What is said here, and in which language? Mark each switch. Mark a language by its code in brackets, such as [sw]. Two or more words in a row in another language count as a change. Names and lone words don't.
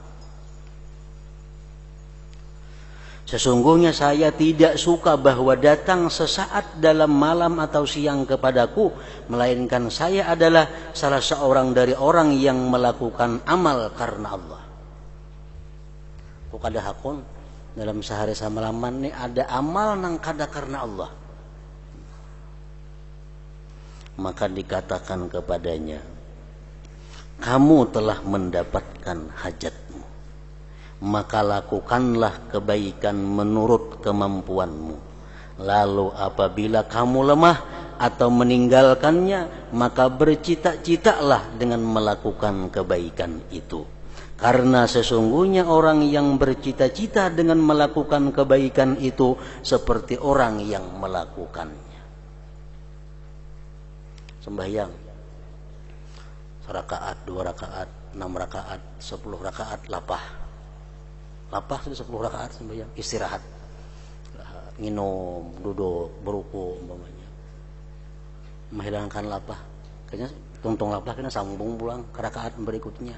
[id] Sesungguhnya saya tidak suka bahwa datang sesaat dalam malam atau siang kepadaku, melainkan saya adalah salah seorang dari orang yang melakukan amal karena Allah. [bjn] Kok kada hakun dalam sehari samalaman ini ada amal nang kada karena Allah. [id] Maka dikatakan kepadanya, kamu telah mendapatkan hajatmu, maka lakukanlah kebaikan menurut kemampuanmu. Lalu apabila kamu lemah atau meninggalkannya, maka bercita-citalah dengan melakukan kebaikan itu. Karena sesungguhnya orang yang bercita-cita dengan melakukan kebaikan itu seperti orang yang melakukannya. [bjn] Sembahyang 1 rakaat, 2 rakaat, 6 rakaat, 10 rakaat, lapah sudah 10 rakaat sembahyang, istirahat, minum, duduk, beruku umpamanya, menghilangkan lapah, kayaknya tuntung lapah kena sambung pulang ke rakaat berikutnya.